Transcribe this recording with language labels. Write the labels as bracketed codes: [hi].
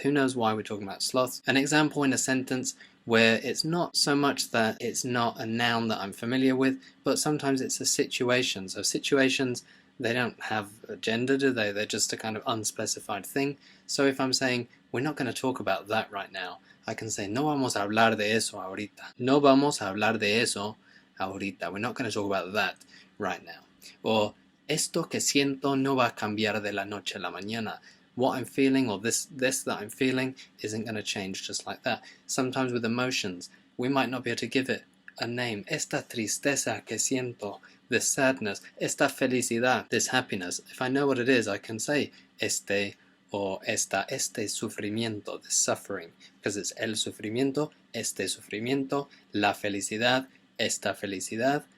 [en] Who knows why we're talking about sloths? An example in a sentence where it's not so much that it's not a noun that I'm familiar with, but sometimes it's a situation. So situations, they don't have a gender, do they? They're just a kind of unspecified thing. So if I'm saying, we're not going to talk about that right now, I can say, [es] no vamos a hablar de eso ahorita. No vamos a hablar de eso ahorita. [en] We're not going to talk about that right now. [es] Or, esto que siento no va a cambiar de la noche a la mañana. [en] What I'm feeling, or this that I'm feeling, isn't going to change just like that. Sometimes with emotions, we might not be able to give it a name. [es] Esta tristeza que siento, [en] this sadness, [es] esta felicidad, [en] this happiness. If I know what it is, I can say este or [es] este sufrimiento, [en] this suffering, because it's el sufrimiento, este sufrimiento, la felicidad, [es] esta felicidad.